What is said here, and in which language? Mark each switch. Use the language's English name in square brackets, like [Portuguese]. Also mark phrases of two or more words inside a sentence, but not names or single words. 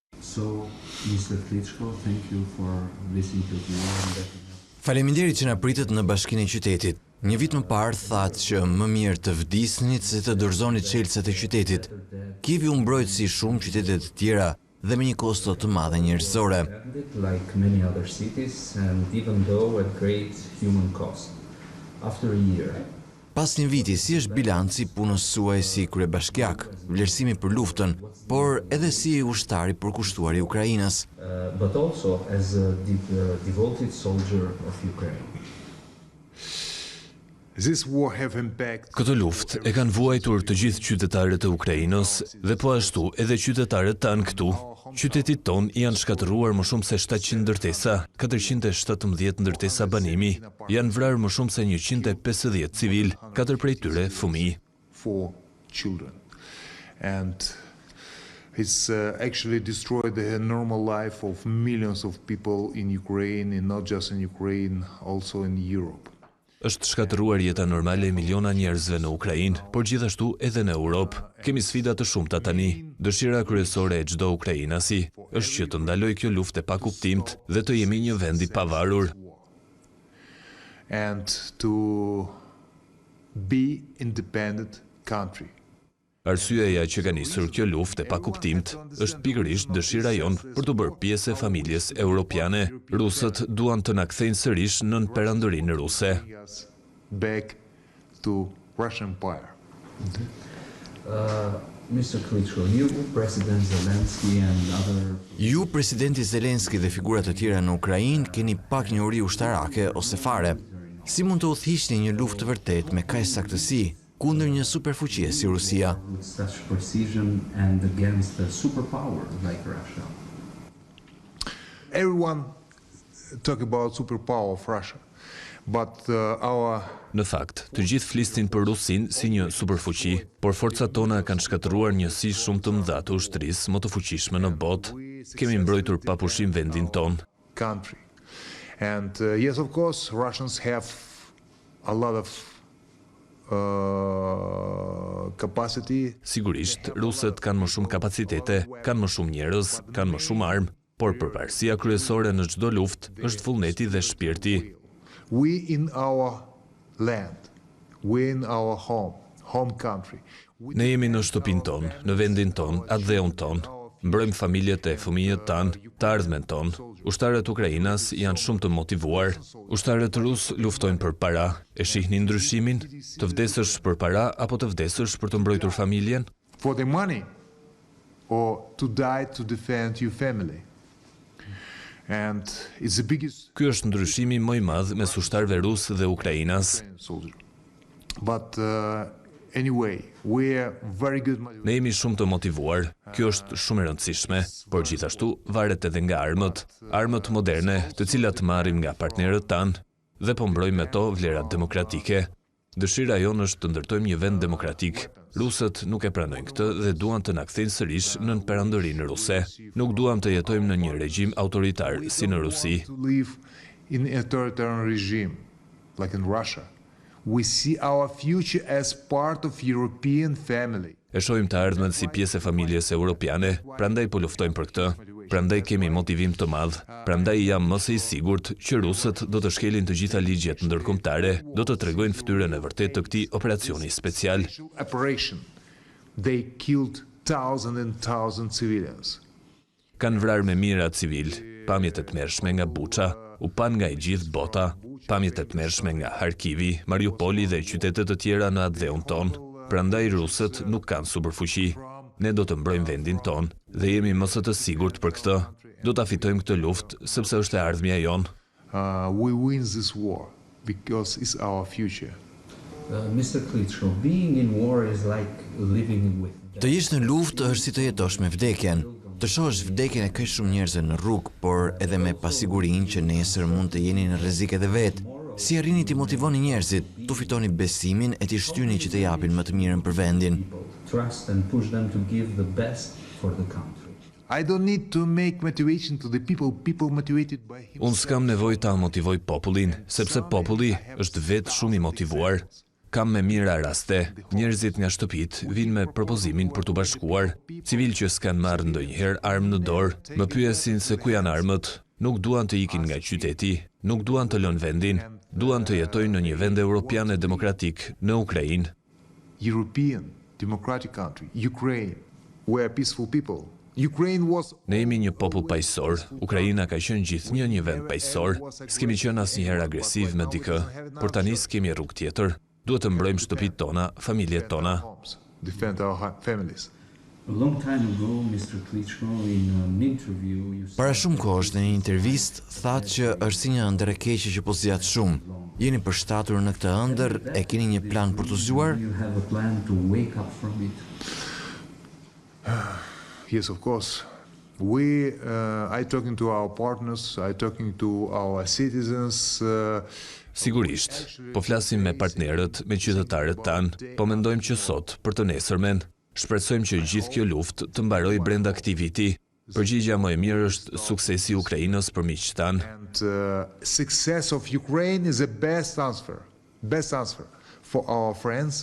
[English] So, Mr. Klitschko, thank you for this interview. [Albanian] Faleminderit që na pritet në bashkinë e qytetit. Një vit më parë thatë që më mirë të vdisnit se të dorëzonit çelësat e qytetit. Kievi u mbrojt si shumë qytete të tjera dhe me një kosto të madhe njerëzore. [English] Like many other cities, and even though at great human cost. After a year, [Albanian] Pas një viti, si është bilanci punës suaj si kryebashkiak, vlerësimi për luftën, por edhe si ushtari përkushtuar i Ukrainës. [English] But also as a devoted soldier of Ukraine. [Albanian] Këtë luftë e kanë vuajtur të gjithë qytetarët e Ukrainës dhe po ashtu edhe qytetarët tanë këtu. Qytetit ton janë shkatëruar më shumë se 700 ndërtesa, 417 ndërtesa banimi, janë vrarë më shumë se 150 civil, 4 prej tyre fëmijë. [English] It's actually destroyed the normal life of millions of people in Ukraine, and not just in Ukraine, also in Europe. [Albanian] Është shkatëruar jeta normale e miliona njerëzve në Ukrainë, por gjithashtu edhe në Europë. Kemi sfida të shumta tani. Dëshira kryesore e çdo ukrainasi është që të ndalojë kjo luftë e pakuptimt dhe të jemi një vend i pavarur. [English] And to be independent country. [Albanian] Arsyeja që ka nisur kjo luftë e pakuptimt është pikërisht dëshira jonë për të bërë pjesë e familjes europiane. Rusët duan të na kthejnë sërish nën perandorinë ruse. [English] Back to Russian Empire. Mr. Klitschko, you, President Zelensky and other... [Albanian] Ju, Presidenti Zelenski dhe figurat të tjera në Ukrainë, keni pak një uri ushtarake ose fare. Si mund të udhëhiqni një luftë të vërtet me kaq saktësi kundër një superfuqie si Rusia? [English] With such precision and against a superpower like Russia. Everyone talk about superpower of Russia, but our... [Albanian] Në fakt, të gjithë flisnin për Rusin si një superfuqi, por forcat tona kanë shkatëruar njësi shumë të mëdha të ushtrisë më të fuqishme në botë. Kemi mbrojtur pa pushim vendin ton. [English] Country. And yes, of course, Russians have a lot of capacity. [Albanian] Sigurisht, rusët kanë më shumë kapacitete, kanë më shumë njerëz, kanë më shumë armë, por përparësia kryesore në çdo luftë është vullneti dhe shpirti. [English] We in our land, we in our home country. [Albanian] Ne jemi në shtëpinë tonë, në vendin tonë, atë dheun tonë. Mbrojmë familjet e fëmijët tanë, të ardhmen tonë. Ushtarët Ukrainas janë shumë të motivuar. Ushtarët rus luftojnë për para. E shihni ndryshimin? Të vdesësh për para apo të vdesësh për të mbrojtur familjen? [English] For the money or to die to defend your family. And it's the biggest... [Albanian] Ky është ndryshimi më i madh mes ushtarëve rus dhe Ukrainas. [English] But anyway, we are very good. [Albanian] Ne jemi shumë të motivuar. Kjo është shumë e rëndësishme, por gjithashtu varet edhe nga armët. Armët moderne, të cilat marrim nga partnerët tanë dhe po mbrojmë me to vlerat demokratike. Dëshira jonë është të ndërtojmë një vend demokratik. Rusët nuk e pranojnë këtë dhe duan të na kthejnë sërish nën perandorinë ruse. Nuk duam të jetojmë në një regjim autoritar si në Rusi. [English] To live in an authoritarian regime like in Russia. We see our future as part of European family. [Albanian] E shohim të ardhmen si pjesë e familjes europiane, prandaj po luftojmë për këtë. Prandaj kemi motivim të madh. Prandaj jam më së i sigurt që rusët do të shkelin të gjitha ligjet ndërkombëtare, do të tregojnë fytyrën e vërtetë të këtij operacioni special. [English] They killed thousands and thousands civilians. [Albanian] Kanë vrarë me mijëra civil, pamjet e tmerrshme nga Buça, u pan nga e gjithë bota, pamjet e tmerrshme nga Harkivi, Mariupoli dhe qytetet të tjera në atë dheun ton. Prandaj rusët nuk kanë superfuqi. Ne do të mbrojmë vendin ton dhe jemi më së të sigurt për këtë. Do ta fitojmë këtë luftë sepse është e ardhmja jonë. [English] We win this war because it's our future. Mr. Klitschko, being in war is like living with death. [Albanian] Të jesh në luftë është si të jetosh me vdekjen. Të shohësh vdekjen e kaq shumë njerëzve në rrugë, por edhe me pasigurinë që nesër mund të jeni në rrezik edhe vetë. Si arrini t'i motivoni njerëzit, t'u fitoni besimin e t'i shtyni që të japin më të mirën për vendin. [English] Trust and push them to give the best for the country. I don't need to make motivation to the people motivated by him. [Albanian] Unë s'kam nevojë ta motivoj popullin, sepse populli është vetë shumë i motivuar. Kam me mira raste, njerëzit nga shtëpit vinë me propozimin për t'u bashkuar, civil që s'kan marrë ndonjëherë armë në dorë, më pyesin se ku janë armët, nuk duan të ikin nga qyteti, nuk duan të lënë vendin, duan të jetojnë në një vend europian e demokratik në Ukrainë. [English] European democratic country, Ukraine, where peaceful people. Ukraine was [Albanian] Ne jemi një popull paqësor, Ukraina ka qenë gjithnjë një vend paqësor, s'kemi qenë asnjëherë agresiv me dikë, por tani s'kemi rrugë tjetër. Duhet të mbrojmë shtëpitë tona, familjet tona. [English] defend our families. A long time ago, Mr. Klitschko, in an interview, you said [Albanian] Para shumë kohësh në një intervistë thatë që është si një ëndër e keqe që po zgjat shumë. Jeni përshtatur në këtë ëndër, e keni një plan për të zgjuar? [English] you have a plan to wake up from it. Yes, of course. I talking to our partners, I talking to our citizens. [Albanian] Sigurisht, po flasim me partnerët, me qytetarët tanë, po mendojmë që sot, për të nesërmen, shpresojmë që gjithë kjo luftë të mbaroj brenda këtij viti. Përgjigjja më e mirë është suksesi i Ukrainës për miqtë tanë. [English] And success of Ukraine is the best answer for our friends.